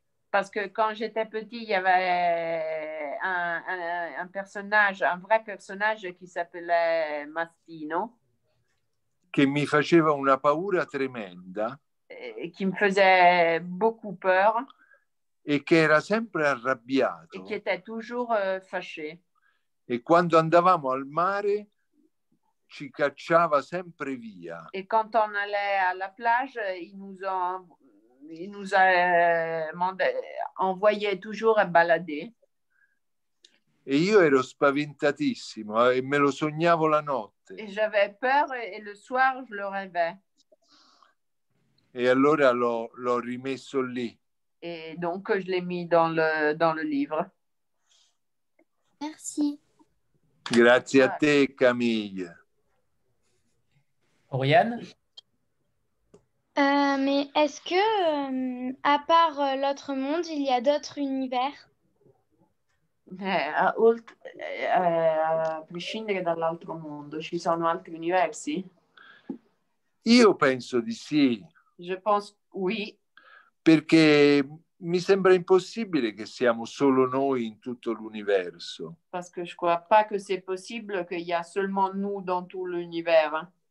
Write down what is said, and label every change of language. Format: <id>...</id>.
<fr>Parce que quand j'étais petit, il y avait un personnage, un vrai personnage qui s'appelait Mastino.</fr> <it>Che mi faceva una paura tremenda.</it> <fr>Qui me faisait beaucoup peur.</fr> <it>E che era sempre arrabbiato.</it> <fr>Et qui était toujours fâché.</fr> <it>E quando andavamo al mare ci cacciava sempre via.</it> <fr>Et quand on allait à la plage, il nous a envoyé toujours à balader.</fr> <it>E io ero spaventatissimo e me lo sognavo la notte.</it> <fr>Et j'avais peur et le soir je le rêvais.</fr> <it>E allora l'ho rimesso lì.</it> <fr>Et donc je l'ai mis dans le livre. Merci.</fr> <it>Grazie a te, Camille. Oriane?</it> <fr>Mais est-ce que, à part l'autre monde, il y a d'autres univers?</fr> <it>A prescindere dall'altro mondo, ci sono altri universi? Io penso di sì.</it> <fr>Je pense oui.</fr> <it>Perché mi sembra impossibile che siamo solo noi in tutto l'universo.</it> <fr>Parce que je crois pas que c'est possible qu'il y a seulement nous dans tout l'univers.</fr>